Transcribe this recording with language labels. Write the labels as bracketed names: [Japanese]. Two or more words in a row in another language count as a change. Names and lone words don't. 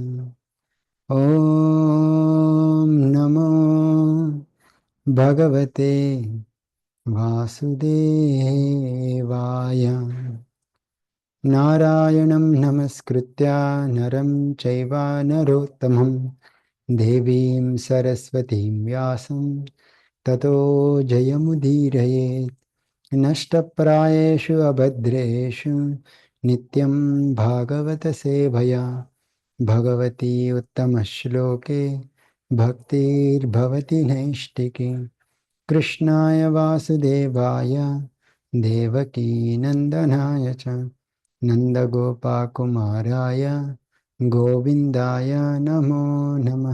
[Sanskrit] ఓం నమో భగవతే వాసుదేవాయ. నారాయణం నమస్కృత్య నరం చైవ నరోత్తమం దేవీం సరస్వతీం వ్యాసం తతో జయముదీరయేత్. నష్టప్రాయేషు అభద్రేషు నిత్యం భాగవత సేవయా భగవతి ఉత్తమశ్లోకే భక్తిర్భవతి నైష్టికి. కృష్ణాయ వాసుదేవాయ దేవకీ నందనాయ చ నందగోపకుమారాయ గోవిందాయ నమో నమః.